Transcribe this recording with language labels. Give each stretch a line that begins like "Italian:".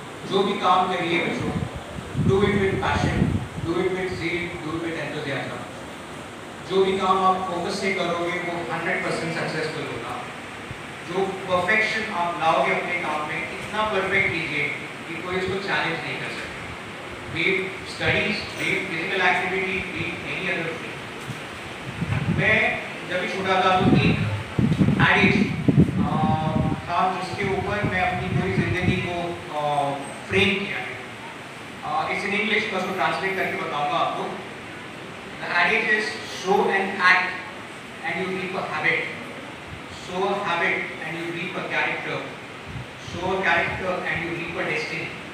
Hindi: जो भी काम करिए बच्चों,
English: Do it with passion, do it with zeal, do it with enthusiasm.
Hindi: जो भी काम आप फोकस से करोगे वो 100% सक्सेसफुल होगा. जो परफेक्शन आप लाओगे अपने काम में, इतना परफेक्ट कीजिए कि कोई इसको चैलेंज नहीं कर सकता.
English: Be it studies, be it physical activity, be it any other thing.
Hindi: मैं जब भी छोटा था तो एक एडिज था जिसके ऊपर मैं अपनी पूरी जिंदगी को फ्रेम किया है.
English: it's in English,
Hindi: मैं उसको ट्रांसलेट करके बताऊंगा आपको.
English: The adage is sow an act and you reap a habit, sow a habit and you reap a character, sow a character and you reap a destiny.